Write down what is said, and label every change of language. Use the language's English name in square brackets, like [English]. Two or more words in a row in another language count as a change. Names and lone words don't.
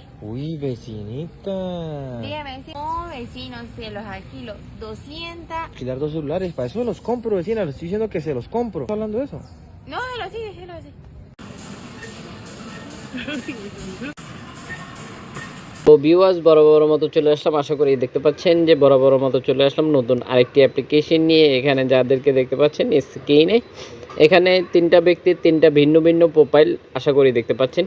[Spanish] Uy, vecinita. Dígame, si no, vecino, se los alquilo 200. Alquilar dos celulares, para eso los compro, vecina. Le estoy diciendo que se los compro. ¿Está hablando de eso? No, déjelo así, déjelo así. [Bangla] তো ভিউয়ার্স বরাবর মতো চলে আসলাম, আশা করি দেখতে পাচ্ছেন যে বরাবর মতো চলে আসলাম নতুন আরেকটি অ্যাপ্লিকেশন নিয়ে। এখানে যাদেরকে দেখতে পাচ্ছেন স্ক্রিনে, এখানে তিনটা ব্যক্তির তিনটা ভিন্ন ভিন্ন প্রোফাইল আশা করি দেখতে পাচ্ছেন।